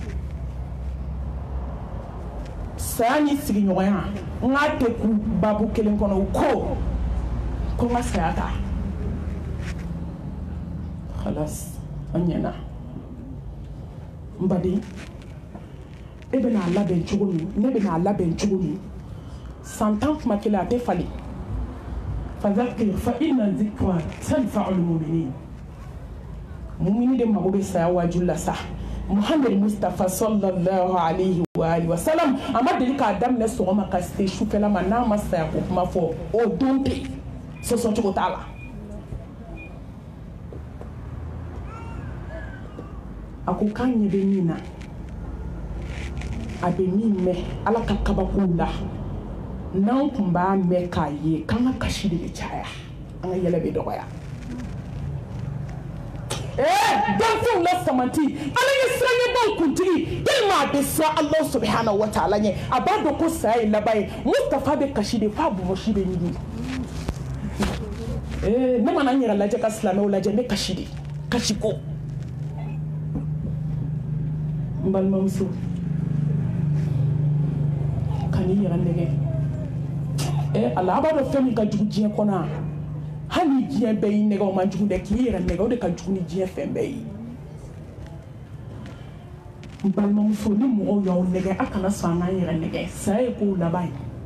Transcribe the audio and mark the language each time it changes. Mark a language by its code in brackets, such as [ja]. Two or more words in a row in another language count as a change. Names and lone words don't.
[bm] saya ni sigiɲɔgɔnya n k'a tɛ ku babu kelen kɔnɔ o ko n ka saya ta halas an ɲɛna n baden e bɛna a labɛn cogo min ne bɛna a labɛn cogo min san 10 kuma kelen a tɛ falen [ar] فذكر فإن الذكرى تنفع المؤمنين [bm] mumini de mago bɛ saya waaju la sa Muhammad Mustafa [ar] صلى الله عليه وسلم [bm] a ma deli k'a daminɛ sɔgɔma ka se sufɛla ma n'a ma saya ko kuma fɔ o don tɛ sɔsɔ cogo t'a la a ko k'an ɲɛ bɛ min na a bɛ min mɛn ala ka kabakow la n'an tun b'a mɛn k'a ye k'an ka kasi de bɛ caya an ka yɛlɛ bɛ dɔgɔya danfɛnw la samati ala ye siranɲɛbaw kuntigi tellement a bɛ siran [ar] الله سبحانه وتعالى [bm] ɲɛ a b'a dɔn ko saya ye laban ye Mustafa bɛ kasi de f'a bɔbɔsi bɛ ɲini ne mana n yɛrɛ lajɛ ka silamɛw lajɛ n bɛ kasi de kasi ko n balimamuso ka n'i yɛrɛ nɛgɛ ala a b'a dɔn fɛn min ka jugu diɲɛ kɔnɔ hali diɲɛ bɛɛ y'i nɛgɛ o man jugu dɛ k'i yɛrɛ nɛgɛ o de ka jugu ni diɲɛ fɛn bɛɛ ye n balimamuso ni mɔgɔw y'aw nɛgɛ a kana sɔn an k'an yɛrɛ nɛgɛ saya ye kow laban ye